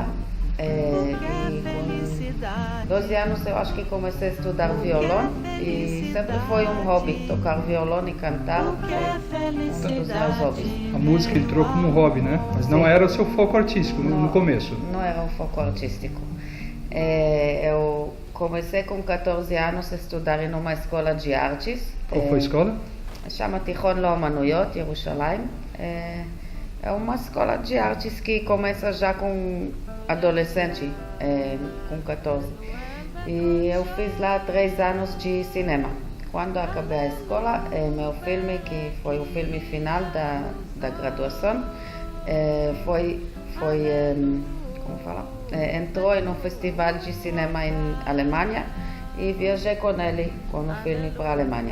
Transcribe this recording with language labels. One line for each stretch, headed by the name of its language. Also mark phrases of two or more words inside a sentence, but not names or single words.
Portuguese: E com 12 anos eu acho que comecei a estudar violão e sempre foi um hobby, tocar violão e cantar foi um dos meus hobbies. A música entrou como hobby, né? Mas não era o seu foco artístico no começo. Não era um foco artístico. Eu comecei com 14 anos a estudar em uma escola de artes. Qual foi a escola? Chama Tichon לאומנויות, ירושלים. É uma escola de artes que começa já com adolescente, com 14. E eu fiz lá 3 anos de cinema. Quando acabei a escola, meu filme, que foi o filme final da graduação, entrou em um festival de cinema em Alemanha e viajei com ele, com o filme para a Alemanha.